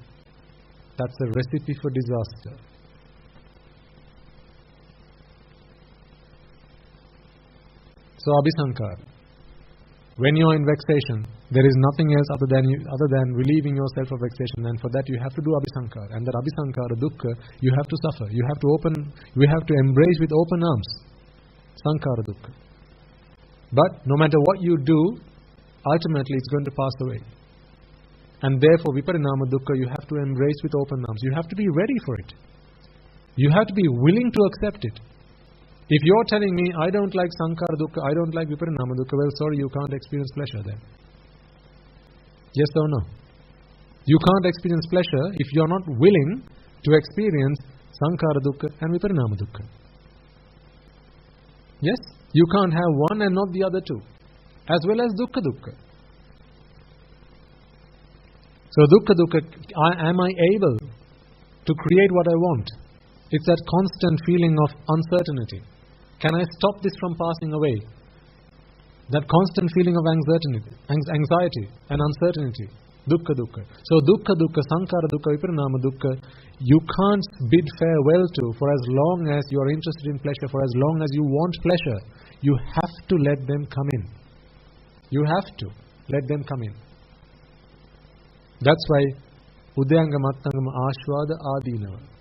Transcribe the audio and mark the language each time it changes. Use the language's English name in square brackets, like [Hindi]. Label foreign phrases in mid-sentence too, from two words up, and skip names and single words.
[English] That's a recipe for disaster. So abhisankara. When you are in vexation, there is nothing else other than relieving yourself of vexation, and for that you have to do abhisankara. And that [Pali] abhisankara, dukkha, [English] you have to suffer. You have to embrace with open arms. [Pali] Sankara dukkha. [English] But no matter what you do, ultimately it's going to pass away. And therefore, [Pali] viparinama dukkha, [English] you have to embrace with open arms. You have to be ready for it. You have to be willing to accept it. If you're telling me, I don't like [Pali] sankara dukkha, [English] I don't like [Pali] viparinama dukkha, [English] well, sorry, you can't experience pleasure then. Yes or no? You can't experience pleasure if you're not willing to experience [Pali] sankara dukkha [English] and [Pali] viparinama dukkha. [English] Yes? You can't have one and not the other two. As well as [Pali] dukkha dukkha. [English] So [Pali] dukkha dukkha, [English] am I able to create what I want? It's that constant feeling of uncertainty. Can I stop this from passing away? That constant feeling of anxiety and uncertainty. [Pali] Dukkha dukkha. So dukkha dukkha, sankara dukkha, viparinama dukkha, [English] you can't bid farewell to for as long as you are interested in pleasure, for as long as you want pleasure. You have to let them come in. You have to let them come in. That's why [Pali] Udayanga Mattangama Ashwada Adinava.